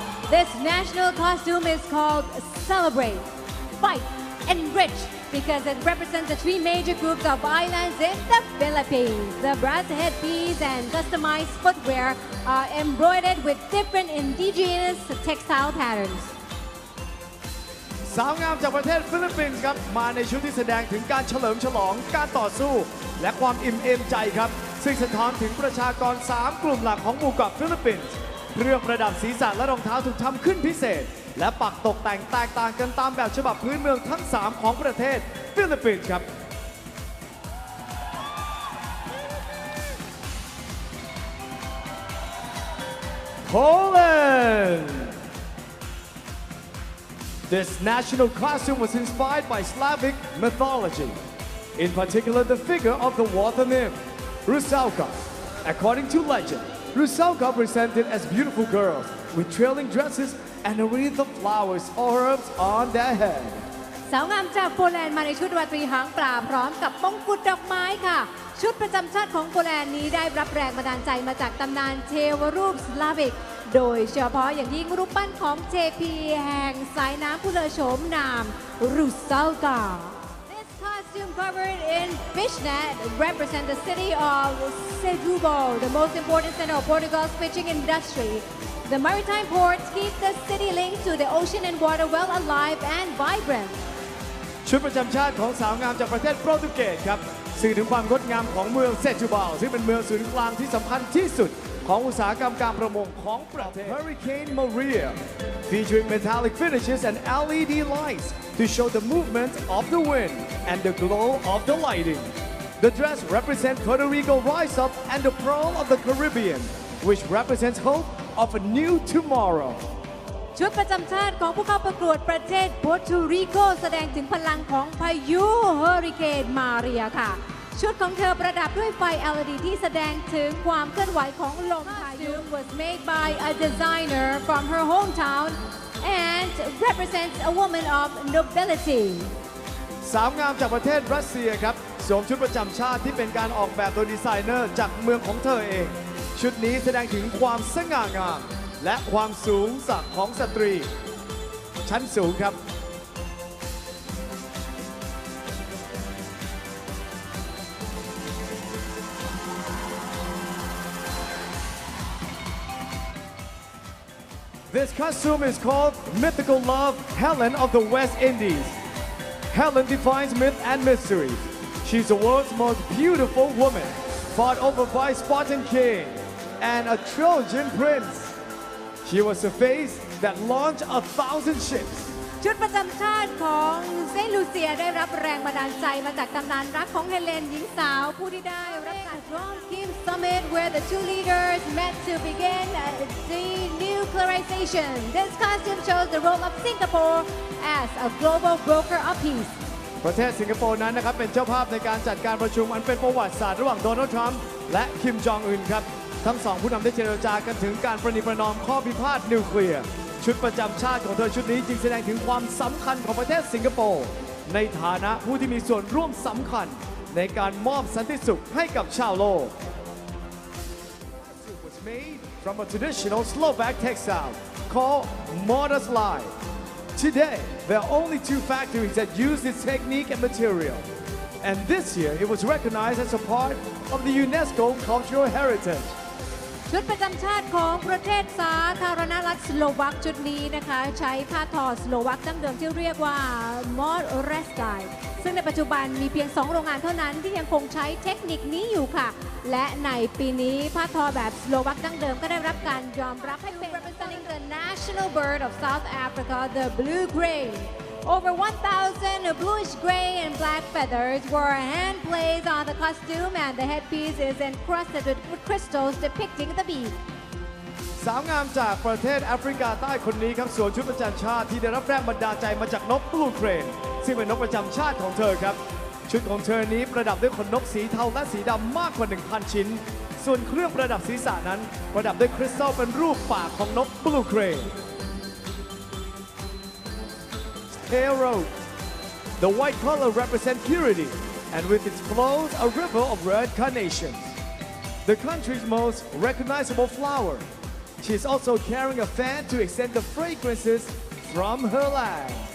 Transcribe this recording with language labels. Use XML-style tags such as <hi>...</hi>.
<en>This national costume is called Celebrate, Fight, Enrich because it represents the three major groups of islands in the Philippines. The brass headpiece and customized footwear are embroidered with different indigenous textile patterns.</en> <th>สาวงามจากประเทศฟิลิปปินส์ครับมาในชุดที่แสดงถึงการเฉลิมฉลองการต่อสู้และความอิ่มเอมใจครับซึ่งสะท้อนถึงประชากร 3 กลุ่มหลักของหมู่เกาะฟิลิปปินส์เครื่องประดับศีรษะและรองเท้าถูกทำขึ้นพิเศษและปักตกแต่งแตกต่างกันตามแบบฉบับพื้นเมืองทั้ง 3 ของประเทศฟิลิปปินส์ครับ Poland.</th> <en>This national costume was inspired by Slavic mythology, in particular the figure of the water nymph, Rusalka. According to legend, Rusalka presented as beautiful girls with trailing dresses and a wreath of flowers or herbs on their head.</en> <th>สาวงามจากโปแลนด์มาในชุดราตรีหางปลาพร้อมกับมงกุฎดอกไม้ค่ะชุดประจำชาติของโปแลนด์นี้ได้รับแรงบันดาลใจมาจากตำนานเทวรูปสลาวิกโดยเฉพาะอย่างยิ่งรูปปั้นของเทพีแห่งสายน้ำผู้เลอโฉมนามรูซัลกา</th> <en>This costume covered in fishnet represent the city of Setúbal, the most important center of Portugal's fishing industry. The maritime ports keep the city linked to the ocean and water well alive and vibrant.</en> <th>ชุดประจำชาติของสาวงามจากประเทศโปรตุเกสครับสื่อถึงความงดงามของเมืองเซจูบาลซึ่งเป็นเมืองศูนย์กลางที่สำคัญที่สุดของอุตสาหกรรมการประมงของประเทศ</th> <en>Hurricane Maria featuring metallic finishes and LED lights to show the movement of the wind and the glow of the lighting. The dress represents Puerto Rico rise up and the pearl of the Caribbean, which represents hope of a new tomorrow.</en> <th>ชุดประจำชาติของผู้เข้าประกวดประเทศโปรตุริโกแสดงถึงพลังของพายุเฮอริเคนมาเรียค่ะชุดของเธอประดับด้วยไฟ LED ที่แสดงถึงความเคลื่อนไหวของลมพายุ</th> <en>was made by a designer from her hometown and represents a woman of nobility</en> <th>สาวงามจากประเทศรัสเซียครับสวมชุดประจำชาติที่เป็นการออกแบบโดยดีไซเนอร์จากเมืองของเธอเองชุดนี้แสดงถึงความสง่างามและความสูงสักของสตรีชั้นสูงครับ</th> <en>This costume is called Mythical Love, Helen of the West Indies. Helen defines myth and mystery. She's the world's most beautiful woman, fought over by Spartan king and a Trojan prince. She was the face that launched 1,000 ships.</en> <th>ชุดประจำชาติของเซนต์ลูเซียได้รับแรงบันดาลใจมาจากตำนานรักของเฮเลนหญิงสาวผู้ที่ได้รับการ</th> <en>Rome Team Summit where the two leaders met to begin denuclearization. This costume shows the role of Singapore as a global broker of peace.</en> <th>ประเทศสิงคโปร์นั้นนะครับเป็นเจ้าภาพในการจัดการประชุมอันเป็นประวัติศาสตร์ระหว่างโดนัลด์ทรัมป์และคิมจองอึนครับทั้งสองผู้นำได้เจรจากันถึงการประนีประนอมข้อพิพาทนิวเคลียร์ชุดประจำชาติของเธอชุดนี้จึงแสดงถึงความสำคัญของประเทศสิงคโปร์ในฐานะผู้ที่มีส่วนร่วมสำคัญในการมอบสันติสุขให้กับชาวโลก</th> <en>It was made from a traditional Slovak textile called Modaslai. Today, there are only 2 factories that use this technique and material. And this year, it was recognized as a part of the UNESCO Cultural Heritage.</en> <th>ชุดประจำชาติของประเทศสาธารณรัฐสโลวักชุดนี้นะคะใช้ผ้าทอสโลวักดั้งเดิมที่เรียกว่ามอดเรสไกซึ่งในปัจจุบันมีเพียง2โรงงานเท่านั้นที่ยังคงใช้เทคนิคนี้อยู่ค่ะและในปีนี้ผ้าทอแบบสโลวักดั้งเดิมก็ได้รับการยอมรับให้เป็น</th> <en>representing the national bird of South Africa, the blue crane. Over 1,000 bluish gray and black feathers were hand placed on the costume, and the headpiece is encrusted with crystals depicting the bee.</en> <th>สาวงามจากประเทศแอฟริกาใต้คนนี้ครับสวมชุดประจำชาติที่ได้รับแรงบันดาลใจมาจากนกบลูเครนซึ่งเป็นนกประจำชาติของเธอครับชุดของเธอนี้ประดับด้วยขนนกสีเทาและสีดำมากกว่า 1,000 ชิ้นส่วนเครื่องประดับศีรษะนั้นประดับด้วยคริสตัลเป็นรูปปากของนกบลูเครน</th> <en>Tail rope. The white color represents purity, and with its flows, a river of red carnations. The country's most recognizable flower. She is also carrying a fan to extend the fragrances from her land.</en>